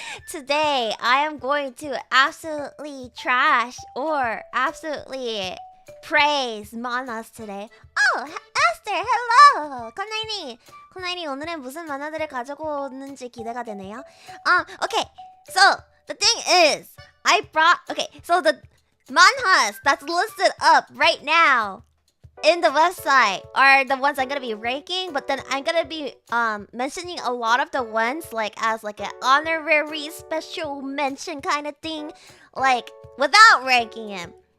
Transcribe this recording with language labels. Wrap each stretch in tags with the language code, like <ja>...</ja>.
<en>Today, I am going to absolutely trash or absolutely praise manhwas today. Oh, Esther! Hello! Kun Airi!</en> <ko>Airi, 오늘은 무슨 만화들을 가지고 오는지 기대가 되네요.</ko> <en>Okay. So, the thing is, so the manhwas that's listed up right now in the website are the ones I'm gonna be ranking, but then I'm gonna be mentioning a lot of the ones like as like an honorary special mention kind of thing, like without ranking them.</en>